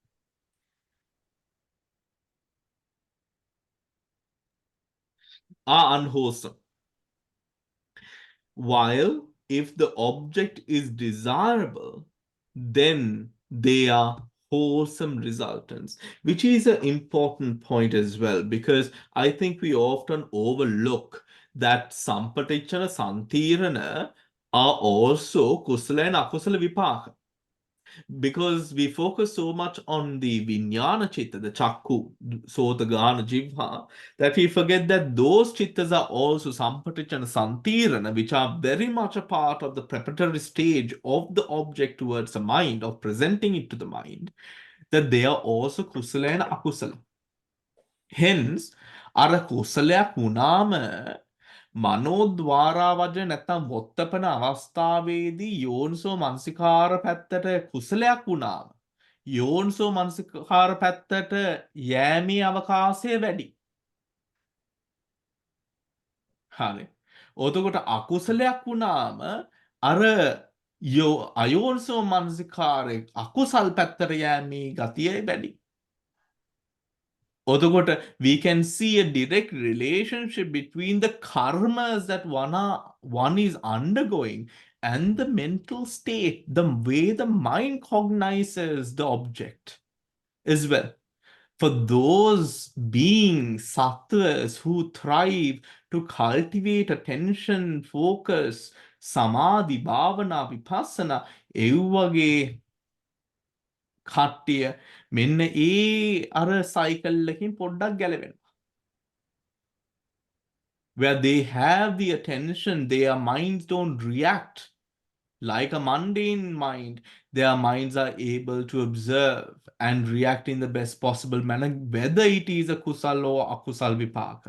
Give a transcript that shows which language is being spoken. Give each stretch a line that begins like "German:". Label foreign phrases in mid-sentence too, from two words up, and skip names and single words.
English: While if the object is desirable, then they are wholesome resultants, which is an important point as well, because I think we often overlook that
Pali: sampatichana santirana
English: are also kusala and
Pali: akusala vipaka.
English: Because we focus so much on the
Pali: vinyana chitta,
English: the chakku,
Pali: sota, gana, jivha,
English: that we forget that those chittas are also
Pali: sampatichana santirana,
English: which are very much a part of the preparatory stage of the object towards the mind, of presenting it to the mind, that they are also kusala and akusala.
Sinhala: Hence, අර කුසලයක් වුණාම මනෝද්වාරා වජන නැත්තම් වොත්තපන අවස්ථාවේදී යෝනිසෝ මනසිකාර පැත්තට කුසලයක් වුණාම යෝනිසෝ මනසිකාර පැත්තට යෑමේ අවකාශය වැඩි. හරි. ඔතකොට අකුසලයක් වුණාම අර අයෝනිසෝ මනසිකාරය අකුසල් පැත්තට යෑමේ ගතිය වැඩි.
English: Otherwise, we can see a direct relationship between the karmas that one is undergoing and the mental state, the way the mind cognizes the object as well. For those beings, sattvas, who thrive to cultivate attention, focus,
Pali: samadhi, bhavana, vipassana,
Sinhala: එව්වගේ කට්ටිය මෙන්න ඒ අර සයිකල් එකකින් පොඩ්ඩක් ගැලවෙනවා.
English: Where they have the attention, their minds don't react like a mundane mind. Their minds are able to observe and react in the best possible manner, whether it is a kusal or
Pali: akusal vipaka.